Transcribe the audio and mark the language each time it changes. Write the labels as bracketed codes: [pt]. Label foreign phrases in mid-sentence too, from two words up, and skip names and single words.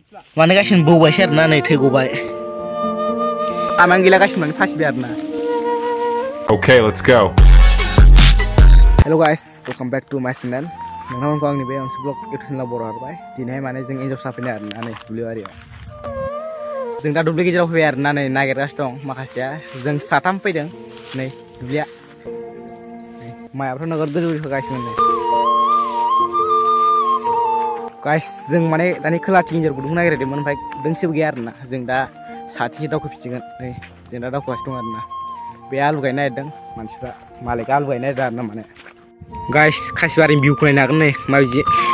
[brx] माने गासिनो बौबायसो आरोना नै थै गबाय आमां गैला गासिनो माने फासिबाय आरोना [en] Okay, let's go. Hello guys, welcome back to my channel. [brx] नोंथांमोनखौ आंनि बे मोनसे [en] blog YouTube channel [brx] बर' हरबाय दिनैहाय माने जों एन्जर साफैनाय आरोना नै दुब्लिबारियाव जों दा दुब्लि गेजेराव फैबाय आरोना नै नागिरगासिनो दं माखासेया जों साथाम फैदों नै दुब्लिया माइआबोथ' नोगोद गोजौ होगासिनो नै गाइस जों माने दानि खोलाथिं एन्जर गुदुंखौ नागिरदोंमोन ओमफ्राय दोंसेबो गैया आरोना जों दा साथिंसो दावखोफिनसिगोन नै जों दा दावखोगासिनो दं आरोना बे आलु गायनो नागिरदों मानसिफ्रा मालिकआ आलु गायनो नागिरदों आरोना माने गाइस खासिबारिनि भिउखौ नायनो हागोन नै माबायदि